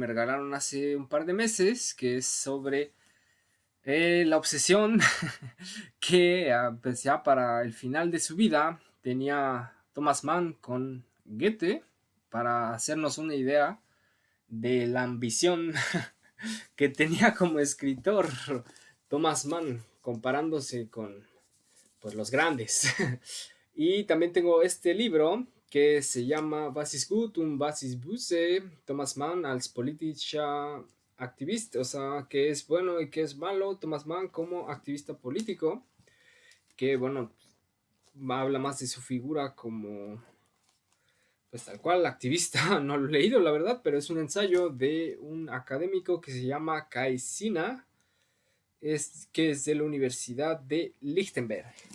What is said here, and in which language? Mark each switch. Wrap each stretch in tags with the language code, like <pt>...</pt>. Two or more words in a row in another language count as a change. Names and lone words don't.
<es>regalaron hace un par de meses que es sobre la obsesión que pues ya para el final de su vida tenía Thomas Mann con Goethe para hacernos una idea de la ambición que tenía como escritor Thomas Mann, comparándose con pues, los grandes. Y también tengo este libro que se llama</es> <de>Was ist gut und was ist böse, Thomas Mann als politischer Aktivist,</de> <es>o sea, qué es bueno y qué es malo, Thomas Mann como activista político, que bueno, habla más de su figura como pues tal cual, activista, no lo he leído la verdad, pero es un ensayo de un académico que se llama Kai Sina, que es de la Universidad de Lichtenberg.</es>